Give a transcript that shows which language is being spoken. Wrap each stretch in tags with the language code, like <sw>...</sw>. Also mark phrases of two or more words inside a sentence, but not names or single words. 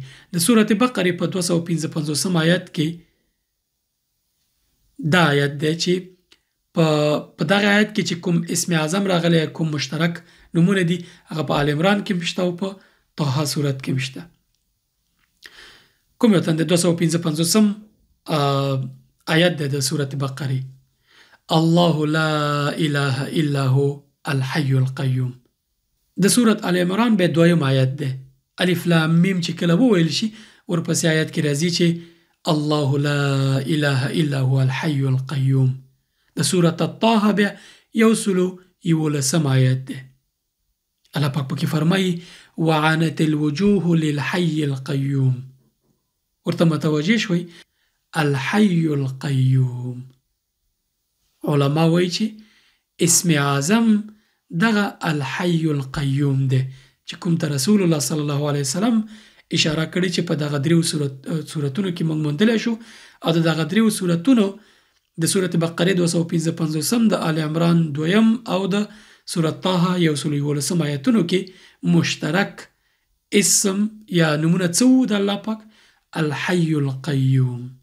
<ps>د سورة بقره په 255 آیت کې دا آیت دی چې په دغه آیت کې چې کوم اسم اعظم راغلی کوم مشترک نومونه دي هغه په آل عمران کې مشته او په طه صورت کې مشته. کوم یو تن د 255 آیت دی د سورة بقره:</ps> <ar>الله لا اله الا هو الحي القيوم.</ar> <ps>د سورة آل عمران به 2 آیت دی.</ps> <ar>الف لام میم</ar> <ps>چې کله وویل شي ورپسې آیت کې راځي چې</ps> <ar>الله لا اله الا هو الحي القيوم.</ar> <ps>د سورة الطه بیا 111 آیت دی. الله پاک پکې فرمایي</ps> <ar>وعنت الوجوه للحي القيوم.</ar> <ps>ورته متوجه شوي</ps> <ar>الحي القيوم.</ar> <ps>علما وایي چې اسم اعظم دغه</ps> <ar>الحي القیوم</ar> <ps>دی چې کوم ته</ps> <ar>رسول الله صلی الله علیه وسلم</ar> <ps>اشاره کړې چې په دغه دریو سورتونو کې موږ موندلی شو او د دغه دریو سورتونو د سورت بقره 255 د آل عمران 2 او د سورت طه 111 آیتونو کې مشترک اسم یا نمونه څو د الله پاک</ps> <ar>الحي القیوم.</ar>